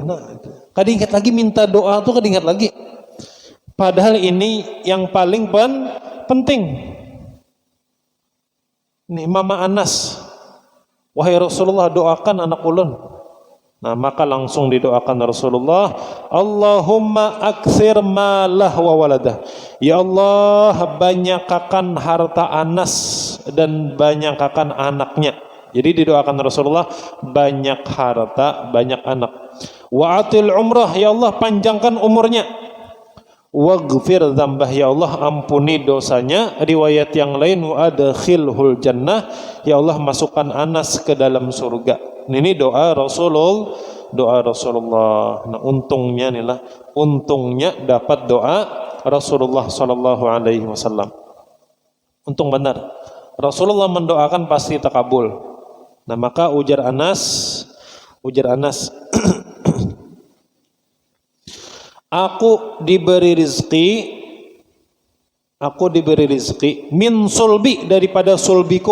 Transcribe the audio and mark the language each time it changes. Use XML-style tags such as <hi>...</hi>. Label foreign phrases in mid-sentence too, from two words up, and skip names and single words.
<bjn>Nah, kada ingat lagi minta doa tuh, kada ingat lagi. Padahal ini yang paling penting. Nih Mama Anas, wahai Rasulullah, doakan anak ulun. Nah, maka langsung didoakan Rasulullah,</bjn> <ar>Allahumma aktsir malah wa waladah.</ar> <id>Ya Allah, banyakkan harta Anas dan banyakkan anaknya. Jadi didoakan Rasulullah, banyak harta, banyak anak.</id> <ar>Wa atil umrah,</ar> <id>ya Allah panjangkan umurnya.</id> <ar>Waghfir dzambah,</ar> <id>ya Allah ampuni dosanya. Riwayat yang lain</id> <ar>wa adkhilhul jannah,</ar> <id>ya Allah masukkan Anas ke dalam surga. Ini doa Rasulullah. Nah, untungnya dapat doa Rasulullah</id> <ar>sallallahu alaihi wasallam.</ar> <bjn>Untung benar. Rasulullah mendoakan pasti takabul. Nah, maka ujar Anas Aku diberi rizki</bjn> <ar>min sulbi,</ar> <bjn>daripada sulbiku.</bjn>